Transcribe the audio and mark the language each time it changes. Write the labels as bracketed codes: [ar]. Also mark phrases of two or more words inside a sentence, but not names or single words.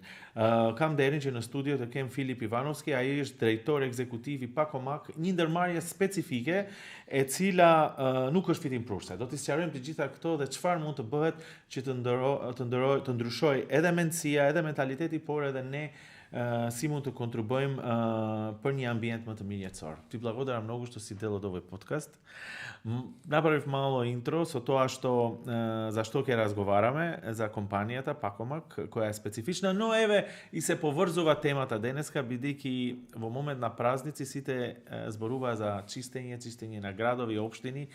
[sq] Kam nderin që në studio të kem Filip Ivanovski, ai është drejtor ekzekutiv i Pakomak, një ndërmarrje specifike e cila nuk është fitimprurse. Do t'i sqarojmë të gjitha këto dhe çfarë mund të bëhet që të ndryshojë edhe mendësia, edhe mentaliteti, por edhe ne si mund të kontribuojmë për një ambient më të mirë jetësor. [mk] Ти благодарам многу што си дел од овој подкаст. Направив мало интро со тоа што за што ќе разговараме за компанијата Pakomak, која е специфична, но еве и се поврзува темата денеска, бидејќи во момент на празници сите зборуваа за чистење на градови и општини.